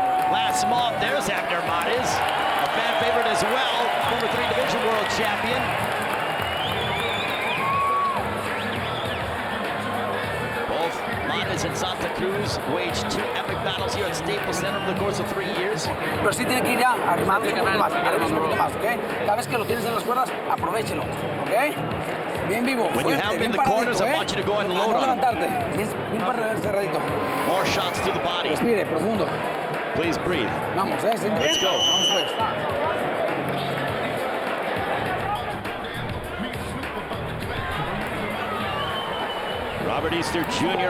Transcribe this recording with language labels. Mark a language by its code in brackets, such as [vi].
[en] Last month, there's Abner Mares, a fan favorite as well, former 3-division world champion. Both Mares and Santa Cruz waged 2 epic battles here at Staples Center over the course of 3 years. [es] Pero sí tiene que ir ya arrimando un poquito más, ¿ok? Cada vez que lo tienes en las cuerdas, aprovechelo, ¿ok? Bien vivo, [en] when you have him in the corners, I want you to go and load on. [es] Bien cerradito. [en] More shots to the body. [es] Respire, profundo. [en] Please breathe. [es] Vamos, [en] Let's go. [es] Vamos pues. [en] Robert Easter Jr.